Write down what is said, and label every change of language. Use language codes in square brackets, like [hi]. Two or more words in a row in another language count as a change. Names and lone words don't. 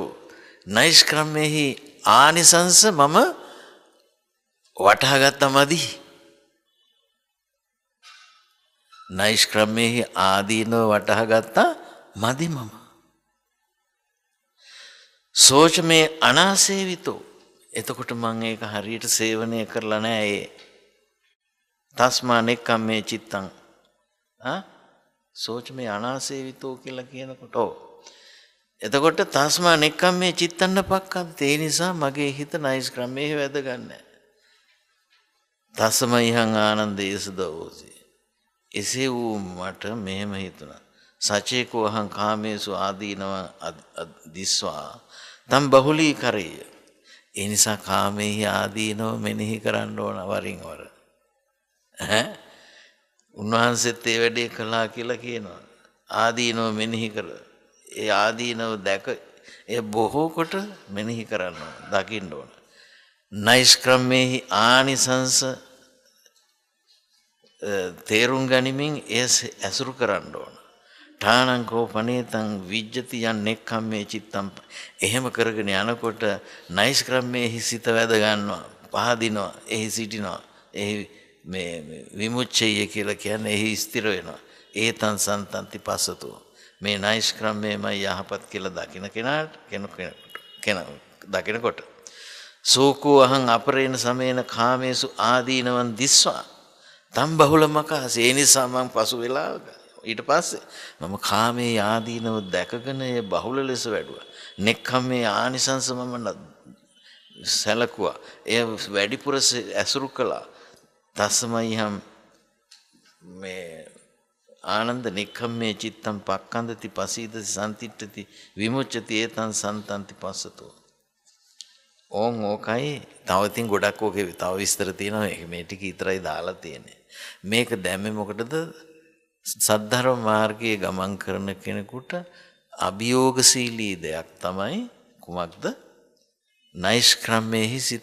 [si] නෛෂ්ක්‍රම්මේහි ආනිසංස මම වටහා ගත්තා මදි. නෛෂ්ක්‍රම්මේහි ආදීනව වටහා ගත්තා මදි මම. [pi] සෝච මේ අනාසේවිතෝ. [si] එතකොට මම ඒක හරියට සේවනය කරලා නැහැ ඒ. [pi] තස්මා නෙක්ඛම්මේ චිත්තං. සෝච මේ අනාසේවිතෝ [si] කියලා කියනකොට එතකොට [pi] තස්මා නෙක්ඛම්මේ චිත්තන්න පක්ඛන්ත. [si] ඒ නිසා මගේ හිත නෛෂ්ක්‍රම්‍යයේ වැදගන්නේ. [pi] තස්මයිහං ආනන්දේස දෝසි. [si] එසේ වූ මට මෙහෙම හිතුණා. [pi] සචේකෝ අහං කාමේසු ආදීනව දිස්වා තම් බහුලී කරේය. [si] ඒ නිසා කාමෙහි ආදීනව මෙනෙහි කරන්න ඕන වරින් වර. උන්වහන්සේත් ඒ වැඩේ කළා කියලා කියනවා. ආදීනව මෙනෙහි කර. ඒ ආදීනව දැක ඒ බොහෝ කොට මෙනෙහි කරන්න ඕන. දකින්න ඕන. නෛෂ්ක්‍රම්මේහි ආනිසංස තේරුම් ගනිමින් ඒ ඇසුරු කරන්න ඕන. [pi] ඨානං කෝ පනේතං විජ්ජති යන් නෙක්ඛම්මේ චිත්තම්. [si] එහෙම කරගෙන යනකොට නෛෂ්ක්‍රම්මේහි සිත වැද ගන්නවා, පහදිනවා, එහි සිටිනවා. එහි මේ විමුච්ඡය කියලා කියන්නේ එහි ස්ථිර වෙනවා. [pi] ඒතං සන්තන්ති පස්සතෝ. [si] මේ නෛෂ්ක්‍රම්මේමයි යහපත් කියලා දකින කෙනාට දකිනකොට [pi] සෝකෝ අහං අපරේණ සමේන කාමේසු ආදීනවන් දිස්වා තම් බහුලමකාස. [si] ඒ නිසා මම පසු වෙලා ඊට පස්සේ මම කාමයේ ආදීනව දැකගෙන ඒ බහුල ලෙස වැඩුවා. [pi] නෙක්ඛම්මේ ආනිසංස [si] මම සැලකුවා. එය වැඩිපුර ඇසුරු කළා. [pi] තස්මයිහම් මේ ආනන්ද නෙක්ඛම්මේ චිත්තම් පක්ඛන්දති පසීදති සම්තිට්ඨති විමුච්ඡති ඒතං සන්තන්ති පස්සතෝ. [si] ඕකයි. තව ඉතින් ගොඩක් ඕකේ තව විස්තර තියෙනවා. මේ ටික විතරයි දාලා තියෙන්නේ. මේක දැම්මේ මොකටද? සද්ධර්ම මාර්ගයේ ගමන් කරන කෙනෙකුට අභියෝගශීලී දෙයක් තමයි කුමක්ද? නෛෂ්ක්‍රම්මේහි සිත.